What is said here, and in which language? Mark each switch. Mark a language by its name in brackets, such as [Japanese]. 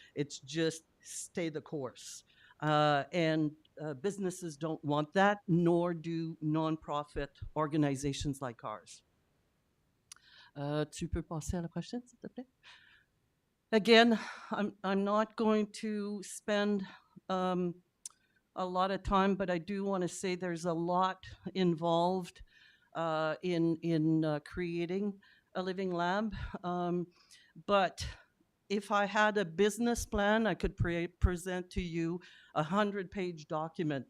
[English] It's just stay the course. And businesses don't want that, nor do nonprofit organizations like ours. [French] Tu peux passer à la prochaine, s'il te plaît? [English] Again, I'm not going to spend a lot of time, but I do want to say there's a lot involved in creating a living lab. But if I had a business plan, I could present to you a 100-page document.